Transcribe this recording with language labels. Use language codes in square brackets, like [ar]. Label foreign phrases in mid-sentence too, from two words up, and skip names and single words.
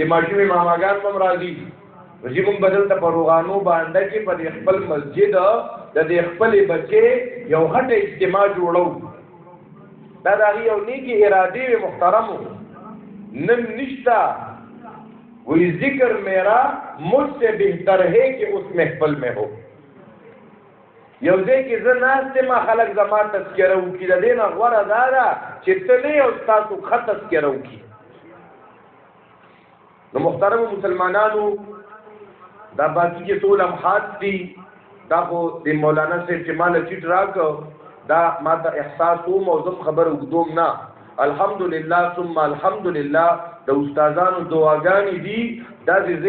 [ps] ماشومې ماماګان به هم راځي نو چې مونږ به دلته په روغانو باندې کې په دې خپل مسجد د دې خپلې بچې یو غټه اجتماع جوړو دا د هغې یو نیکې ارادې وې محترمو نن نشته وی [ur] ذکر میرا مجھ سے بہتر ہے کہ اس محفل میں ہو [ps] یو ځای کې زه ناست یم خلک زما تذکره وکړي د دې نه غوره دا ده چې ته نه یو ستاسو ښه تذکره وکړي نو محترمو مسلمانانو دا باقي چې ټول امحات دي دا خو د مولانا صاحب چې ماله چیټ راکړ دا ما ته احساس وم او زه خبره اوږدوم نه [ar] الحمدلله ثم الحمدلله [ps] د استادانو دعاګانې دي دا ځای